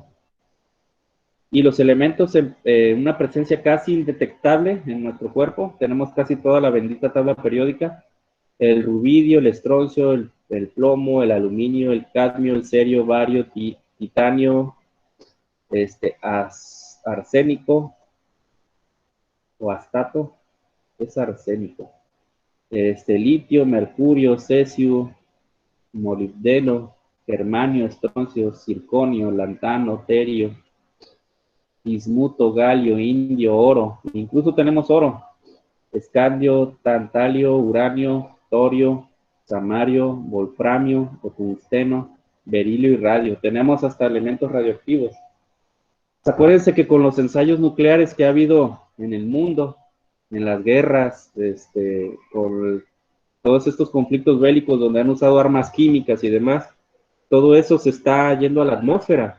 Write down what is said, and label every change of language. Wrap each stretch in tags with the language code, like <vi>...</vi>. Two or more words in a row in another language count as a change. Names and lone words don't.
<es>Y los elementos en una presencia casi indetectable en nuestro cuerpo, tenemos casi toda la bendita tabla periódica, el rubidio, el estroncio, el plomo, el aluminio, el cadmio, el cerio, bario, titanio, arsénico o astato, es arsénico, litio, mercurio, cesio, molibdeno, germanio, estroncio, circonio, lantano, terio, bismuto, galio, indio, oro, incluso tenemos oro, escandio, tantalio, uranio, torio, samario, wolframio, o tungsteno, berilio y radio. Tenemos hasta elementos radioactivos. Acuérdense que con los ensayos nucleares que ha habido en el mundo, en las guerras, con todos estos conflictos bélicos donde han usado armas químicas y demás, todo eso se está yendo a la atmósfera.</es>